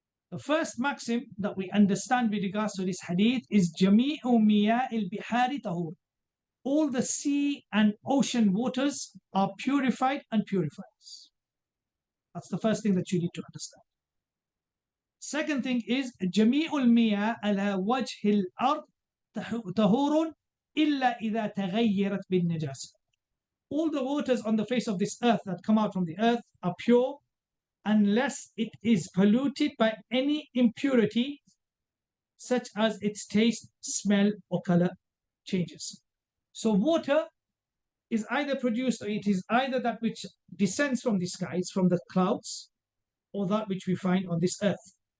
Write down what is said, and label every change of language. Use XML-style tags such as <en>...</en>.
<en>The first maxim that we understand with regards to this hadith is</en> <ar>Jami'u miya'il bihari tahur.</ar> <en>All the sea and ocean waters are purified and purifies. That's the first thing that you need to understand. Second thing is</en> <ar>Jami'ul miya ala wajhil ard طهور إلا إذا تغيرت بالنجاسة.</ar> <en>All the waters on the face of this earth that come out from the earth are pure unless it is polluted by any impurity such as its taste, smell, or color changes. So water is either produced, or it is either that which descends from the skies, from the clouds, or that which we find on this earth.</en>